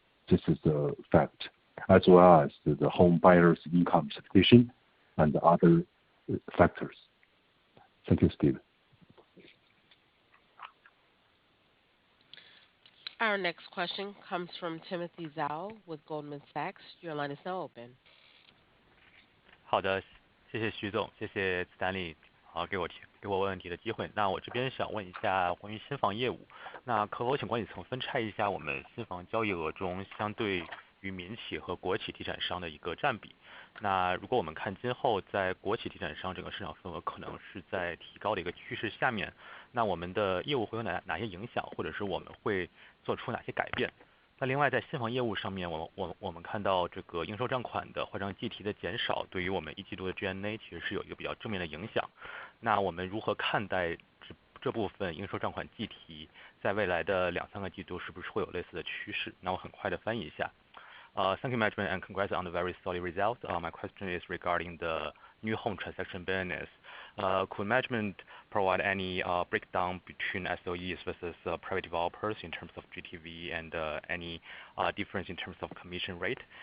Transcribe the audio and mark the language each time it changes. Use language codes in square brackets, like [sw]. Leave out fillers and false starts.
[en] This is the fact, as well as the home buyers' income expectation and other factors. Thank you, Steve. Our next question comes from Timothy Zhao with Goldman Sachs. Your line is now open. [zh] 好的，谢谢徐总，谢谢 Stanley 给我问问题的机会。那我这边想问一下关于新房业务，那可否请管理层分拆一下我们新房交易额中相对于民企和国企地产商的一个占比？那如果我们看今后在国企地产商整个市场份额可能是在提高的一个趋势下面，那我们的业务会有哪些影响，或者是我们会做出哪些改变？那另外在新房业务上面，我们看到这个应收账款的坏账计提的减少，对于我们一季度的 G&A 其实是有一个比较正面的影响。那我们如何看待这部分应收账款计提在未来的2-3个季度是不是会有类似的趋势？那我很快的翻译一下。 [en] Thank you, management, and congrats on the very solid results. My question is regarding the new home transaction business. Could management provide any breakdown between SOEs versus private developers in terms of GTV and any difference in terms of commission rate?